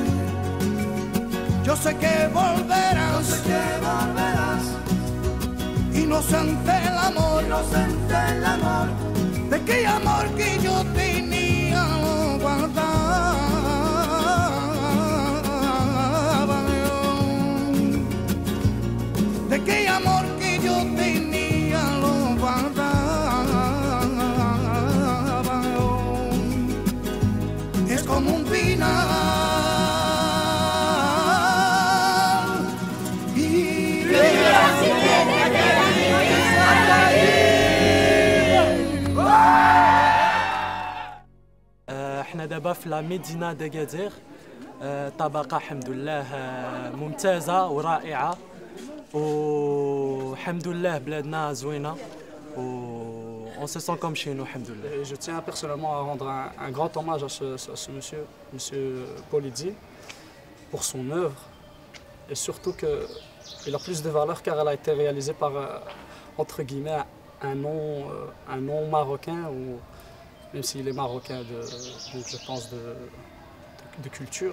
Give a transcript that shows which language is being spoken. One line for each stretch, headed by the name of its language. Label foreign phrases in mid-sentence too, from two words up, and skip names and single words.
Spanish: Yo sé que volverás, inocente el amor, de qué amor que yo tenía lo guardaba. De qué amor que yo tenía lo guardaba. Es como un final.
Arabic: احنا دابا في لا مدينة داكادير، طبقة الحمد لله ممتازة ورائعة، والحمد لله بلادنا زوينة و
French: on se sent comme chez nous,
Arabic: alhamdoulilah.
French: Je tiens personnellement à rendre un grand hommage à ce monsieur Polidi pour son œuvre, et surtout qu'il a plus de valeur car elle a été réalisée par, entre guillemets, un nom marocain, ou même s'il est marocain je pense de culture.